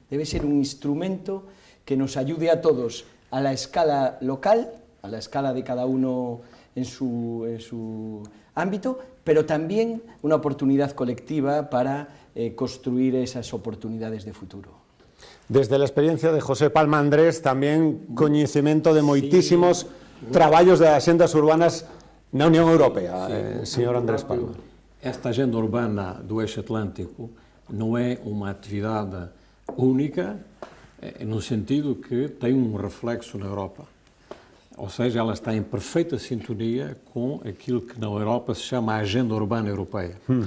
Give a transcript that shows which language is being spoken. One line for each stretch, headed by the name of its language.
Spanish: Debe ser un instrumento que nos ayude a todos a la escala local, a la escala de cada uno en su ámbito, pero también una oportunidad colectiva para construir esas oportunidades de futuro.
Galician: Desde la experiencia de José Palma Andrés, tamén coñecemento de moitísimos traballos de axendas urbanas Na Unión Europea, señor Andrés Palma.
Portuguese: Esta agenda urbana do eixo atlântico não é uma atividade única, no sentido que tem reflexo na Europa. Ou seja, ela está em perfeita sintonia com aquilo que na Europa se chama a Agenda Urbana Europeia.